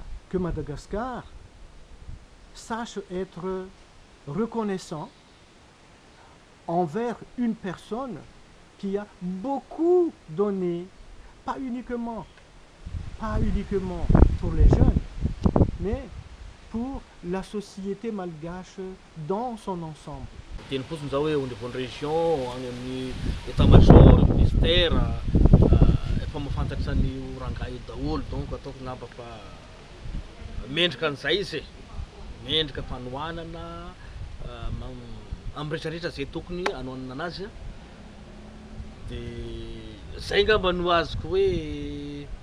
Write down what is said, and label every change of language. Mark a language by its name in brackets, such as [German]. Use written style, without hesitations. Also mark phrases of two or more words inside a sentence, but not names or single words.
[French] Que Madagascar sache être reconnaissant envers une personne qui a beaucoup donné, pas uniquement pour les jeunes, mais pour la société malgache dans son ensemble. [Malagasy] Teny fotsiny zao hoe [French] au niveau de région [Malagasy] agny amin'ny [French] état-major ministère [Malagasy] efa mahafantatsa ny rangahy daholo donc ataoko ngamba fa mendrika an'izay izy mendrika fanohanana amrehetrarehetra zay tokony anohanana anazy de zay ngamba no azoko hoe